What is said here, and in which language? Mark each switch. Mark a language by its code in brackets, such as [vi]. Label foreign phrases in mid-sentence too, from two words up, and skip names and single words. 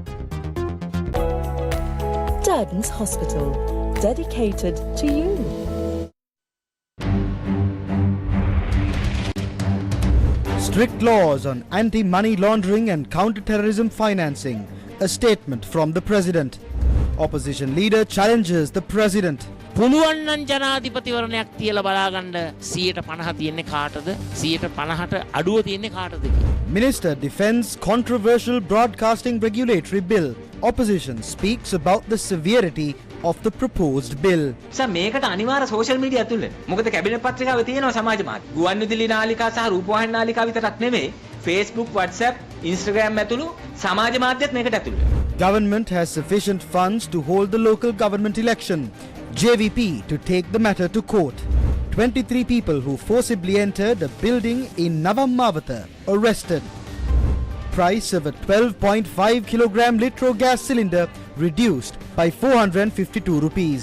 [en] Durden's Hospital, dedicated to you. Strict laws on anti-money laundering and counter-terrorism financing. A statement from the President. Opposition leader challenges the President. [si] පුළුවන් නම් ජනාධිපතිවරණයක් තියලා බලාගන්න 150 තියෙන්නේ කාටද 150ට අඩුව තියෙන්නේ කාටද කියලා. [en] Minister defends controversial broadcasting regulatory bill. Opposition speaks about the severity of the proposed bill. [si] මේකට අනිවාර්ය සෝෂල් මීඩියා ඇතුළේ. මොකද කැබිනට් පත්‍රිකාවේ තියෙනවා සමාජ මාධ්‍ය. ගුවන්විදුලි නාලිකා සහ රූපවාහිනී නාලිකා විතරක් නෙමෙයි Facebook, WhatsApp, Instagram ඇතුළු සමාජ මාධ්‍යත් මේකට ඇතුළේ. [en] Government has sufficient funds to hold the local government election. JVP to take the matter to court. 23 people who forcibly entered a building in Navamavata arrested. Price of a 12.5 kilogram litro gas cylinder reduced by 452 rupees.